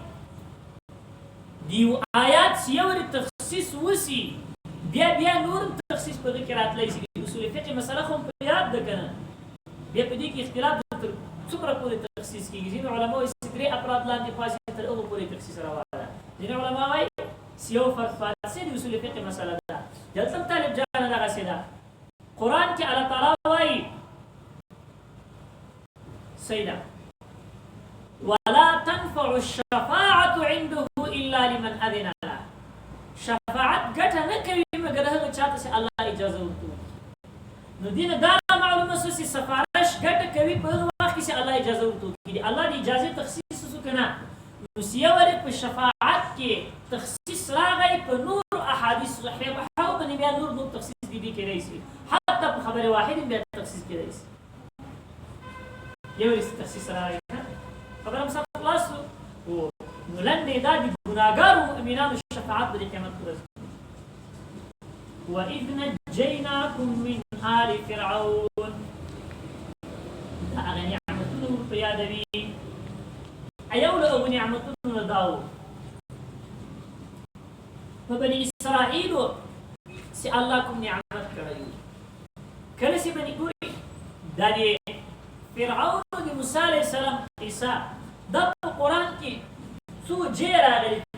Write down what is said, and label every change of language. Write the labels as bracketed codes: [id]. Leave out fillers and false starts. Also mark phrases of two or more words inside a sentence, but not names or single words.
[ps] د یو آیات چې یو تخصیص وسي بیا نور تخصیص په دې کې راتلی شي د اصول فقه مسله خو په یاد ده که نه بیا په دې کې اختلاف تر څومره پورې تخصیص کېږي ځینې علما وایي چې درې افراد لاندې خاص تر هغو پورې تخصیص روا ده ځینې علما وایي چې یو فرد فارسي د اصول فقه مسله ده دلته هم طالب جانه دغسې ده قرآن کې الله تعالی وایي سیده [ar] ولا تنفع الشفاعة عنده إلا لمن أذن له [ps] شفاعت ګټه نه کوي مګر هغه چاته چې الله اجازه ورکوي نو دې نه دا معلومه شوه چې سفارش ګټه کوي په هغه وخت کې چې الله اجازه ورکوي د الله د اجازې تخصیص وشو که نه نو چې یو وارې په شفاعت کې تخصیص راغی په نورو احادیث صحیحو باندې بیا نور تخصیص دې کېدی شي حتی په خبرې واحدې بیا تخصیص کېدی شي یو وارې تخصیص راغی خبره هم سم خلاص شو نو لنډې دا د ګناهګارو مؤمنانو شفاعت به د قیامت په ورځ [ar] وَإِذْ نَجَّيْنَاكُمْ مِنْ آلِ فِرْعَوْنَ [ps] دا هغه نعمتونه ورته یادوي یو له هغو نعمتونو نه دا و په بني اسرائیلو چې الله کوم نعمت کړی و کله چې بني ګوري دا د فرعون د موسی [ar] علیه السلام [ps] قصه دا په قرآن کې څو ځای راغلي په